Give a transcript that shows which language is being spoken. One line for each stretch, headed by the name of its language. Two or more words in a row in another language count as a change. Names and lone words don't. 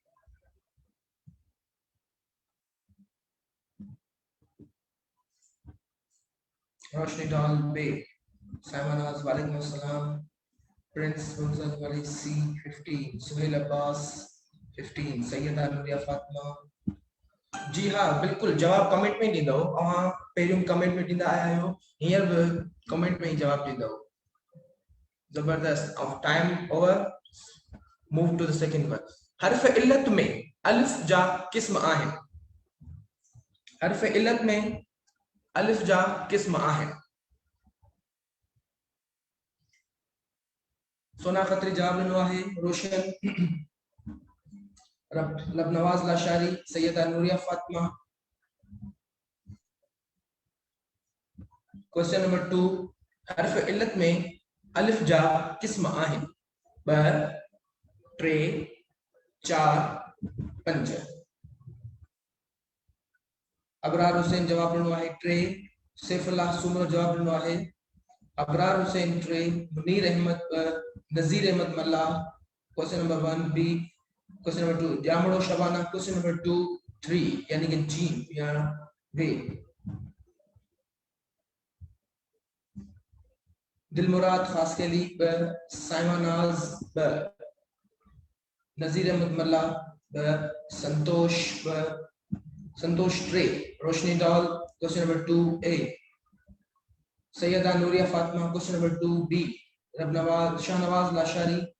Sindhi: रोशनी डाल बे, साइमनाज
Arabic: وعليكم السلام,
Sindhi: प्रिंस मुंजल वाली C 15, सुहेल अब्बास 15, सैयदा नूरिया फातिमा। जी हाँ बिल्कुल जवाब कमेंट में ॾींदो। अवां पहिरियों कमेंट में ॾींदा आया आहियो, हींअर बि कमेंट में ही जवाब ॾींदो। जबरदस्त।
English: off time over, move to the second one.
Sindhi: हर्फ इल्लत में अलिफ जा किस्म आहिनि? हर्फ इल्लत में अलिफ जा किस्म आहिनि? सोना खत्री जवाब ॾिनो आहे। रोशन लबनवाज लाशारी, सैयदा नूरिया फातिमा।
English: question number
Sindhi: 2, हर्फ इल्लत में अलिफ जा किस्म आहिनि? 2, 3, 4, 5। अबरार हुसैन जवाब ॾिनो आहे 3, सैफुल्लाह सुमर जवाब ॾिनो आहे। अबरार हुसैन 3, मुनीर अहमद 2, नज़ीर अहमद मल्ला।
English: question number
Sindhi: 1 B,
English: question number
Sindhi: 2 जामड़ो शबाना,
English: question number
Sindhi: 2 3 यानी कि जीम या वे। दिलमुराद खास के लिए 2, साइमनाज 2, नज़ीर अहमद मल्ला 2, संतोष 2, संतोष 3, रोशनी डाल
English: question number
Sindhi: 2 A, सैयदा नूरिया फातिमा
English: question number
Sindhi: 2 B, रबनवाज शाहनवाज लाशारी